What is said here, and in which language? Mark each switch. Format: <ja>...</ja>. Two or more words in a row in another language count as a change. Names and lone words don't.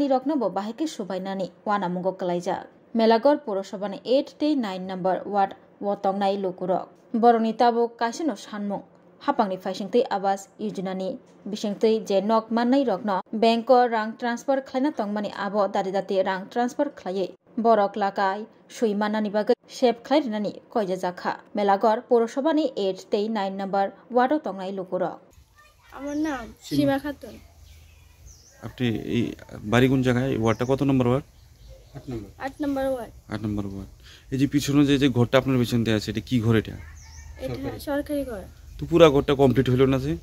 <trp>रकनोबो बाहायके सुबायनानि वानामुंगो कलायजा मेलागर पौरसभानि 839 नम्बर वार्ड वतंनाय लुकुरक बरनि ताबुक कासिनो सानमुं हापांनि फाइसिंतै आवास योजनानि बिसिंतै जे नक माननाय रकनो बैंक रां ट्रान्सफार खलायना तंमानि आबो दादि दादि रां ट्रान्सफार खलायै बरक लागाय सुइमानानि बागै सेब खलायनानि कयजा जाखा मेलागर पौरसभानि 839 नम्बर वार्ड तंनाय लुकुरक</trp> <bn>আমার নাম সীমা খাতুন। আপনি এই বাড়ি কোন জায়গায় ওয়ার্ডটা কত নম্বর ওয়ার্ড 8 নম্বর ওয়ার্ড 8 নম্বর ওয়ার্ড এই যে পিছনে যে ঘরটা আপনার পিছনে আছে এটা কি ঘর এটা সরকারি ঘর তো পুরো ঘরটা কমপ্লিট হলো না যে</bn>